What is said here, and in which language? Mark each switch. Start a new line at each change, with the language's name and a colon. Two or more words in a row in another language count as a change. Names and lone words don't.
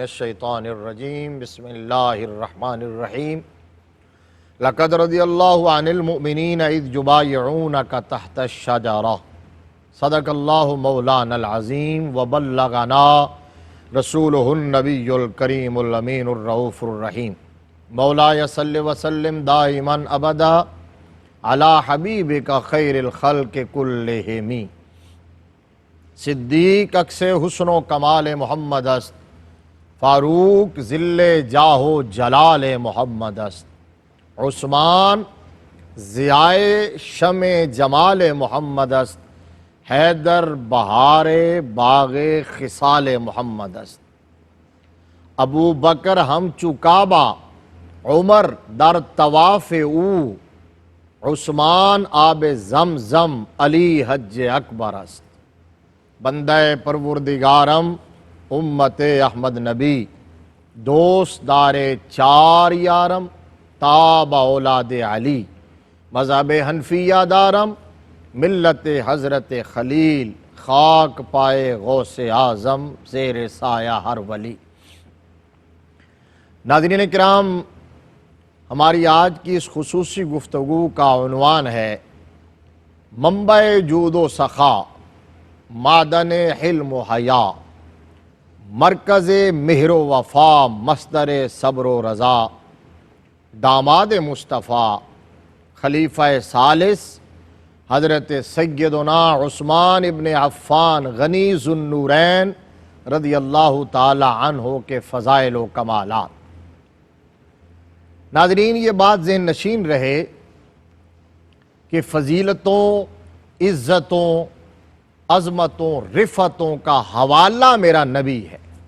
Arabic: الشیطان الرجیم بسم اللہ الرحمن الرحیم لقد رضی اللہ عن المؤمنین اذ یبایعونک تحت الشجرہ صدق اللہ مولانا العظیم وبلغنا رسولہ النبی الکریم الامین الرؤوف الرحیم مولایا صلی وسلم دائما ابدا علی حبیبک خیر الخلق کلہم
Persian: صدیق عکس حسن و کمال محمد است فاروق ذل جاہ و جلال محمد است عثمان ضیائے شمع جمال محمد است حیدر بہار باغ خصال محمد است ابو بکر ہم چو کعبہ عمر در طواف او عثمان آب زمزم علی حج اکبر است بندہ پروردگارم امت احمد نبی دوست دار چار یارم تاب اولاد علی مذہب حنفیہ دارم ملت حضرت خلیل خاک پائے غوث اعظم زیر سایہ ہر ولی۔
Urdu: ناظرین کرام، ہماری آج کی اس خصوصی گفتگو کا عنوان ہے منبع جود و سخا، معدن حلم و حیا، مرکز مہر و وفا، مصدر صبر و رضا، داماد مصطفیٰ خلیفہ ثالث حضرت سیدنا عثمان ابن عفان غنی ذو النورین
Arabic: رضی اللہ تعالی عنہ
Urdu: کے فضائل و کمالات۔ ناظرین، یہ بات ذہن نشین رہے کہ فضیلتوں، عزتوں، عظمتوں، رفتوں کا حوالہ میرا نبی ہے۔